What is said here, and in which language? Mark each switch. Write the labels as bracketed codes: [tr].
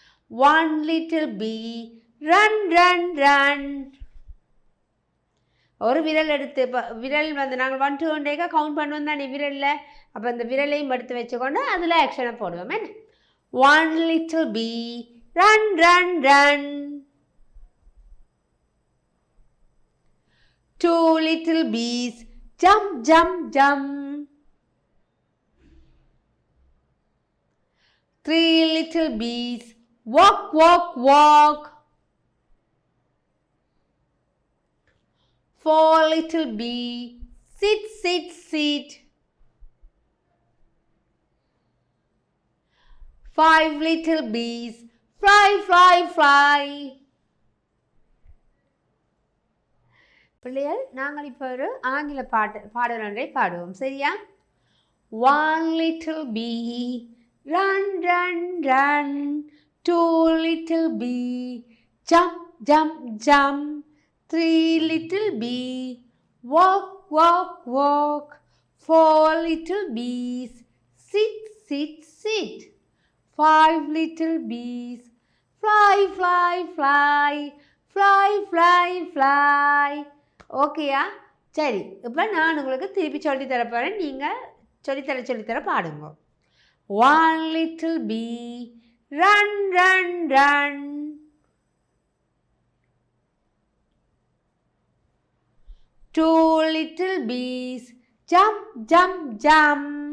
[en] One little bee, run, run, run. [ta] ஒரு விரல் எடுத்து, இப்போ விரல் வந்து நாங்கள் 1 2 1 கவுண்ட் பண்ணுவோம் தானே விரலில். அப்போ அந்த விரலையும் எடுத்து வச்சுக்கொண்டு அதில் ஆக்ஷனை போடுவோம். என்ன? [en] One little bee, run, run, run. Two little bees, jump, jump, jump. Three little bees, walk, walk, walk. Four little bee, sit, sit, sit. Five little bees, fly, fly, fly. [ta] பிள்ளைகள், நாங்கள் இப்போ ஒரு ஆங்கில பாடல் ஒன்றை பாடுவோம், சரியா? [en] One little bee, run, run, run. Two little bee, jump, jump, jump. Three little bee, walk, walk, walk. Four little bees, sit, sit, sit. Five little bees, fly, fly, fly. Fly, fly, fly. ஓகேயா? [ta] சரி, இப்போ நான் உங்களுக்கு திருப்பி சொல்லி தரப்போகிறேன், நீங்கள் சொல்லித்தர பாடுங்க. [en] One little bee, run, run, run. Two little bees, jump, jump, jump.